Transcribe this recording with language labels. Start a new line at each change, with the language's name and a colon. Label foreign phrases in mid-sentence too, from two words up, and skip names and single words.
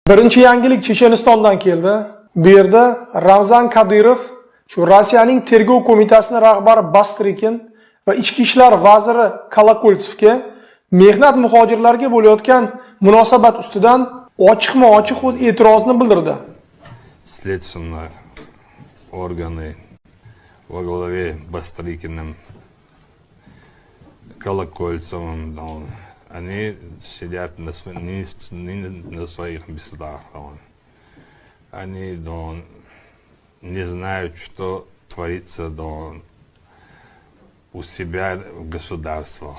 Uzbek: Birinchi yangilik Chechenistondan keldi. Bu yerda Ramzan Kadyrov shu Rossiyaning tergov qo'mitasining rahbari Bastrikin va ichki ishlar vaziri Kolokoltsevga mehnat muhojirlarga bo'layotgan munosabat ustidan ochiq-ochiq o'z e'tirozini bildirdi.
Russian: Следственные органы во главе Бастрыкиным, Колокольцевым, они сидят на своих местах. Они не знают, что творится у себя в государствах.